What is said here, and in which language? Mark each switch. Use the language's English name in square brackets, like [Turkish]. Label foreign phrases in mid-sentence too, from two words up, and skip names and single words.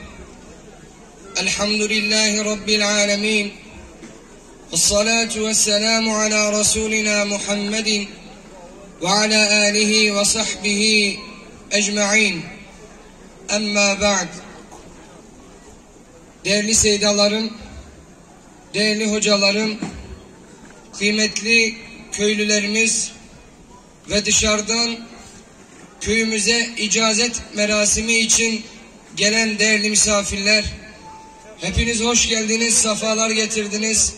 [Arabic] الحمد لله رب العالمين والصلاة والسلام على رسولنا محمد وعلى آله وصحبه أجمعين أما بعد. [Turkish] Değerli seydalarım, değerli hocalarım, kıymetli köylülerimiz ve dışarıdan köyümüze icazet merasimi için gelen değerli misafirler, hepiniz hoş geldiniz, safalar getirdiniz.